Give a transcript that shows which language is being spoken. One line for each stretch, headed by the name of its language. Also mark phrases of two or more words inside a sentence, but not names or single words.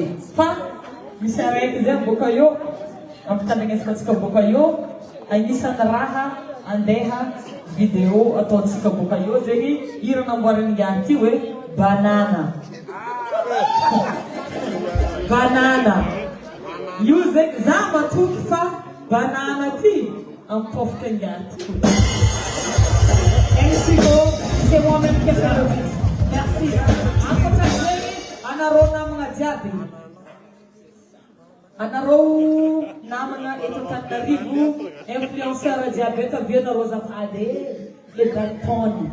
Malagasy: Fa misy araiky zay boka eo ampitandrignesika antsika boka eo agnisan'ny raha andeha vidéo ataontsika boka eo zegny ira namboariny ngiahy ty hoe banana. Banana io zegny za matoky fa banana ty ampofika ngiahy ty.
French: Merci beaucoup, c'est moi-même qui ai fait le fils. Merci.
Malagasy: Ankoatra zegny anareo namagna jiaby. Anareo namana eto Antananarivo, influenceur jiaby eto avianareo azafady le Dalton.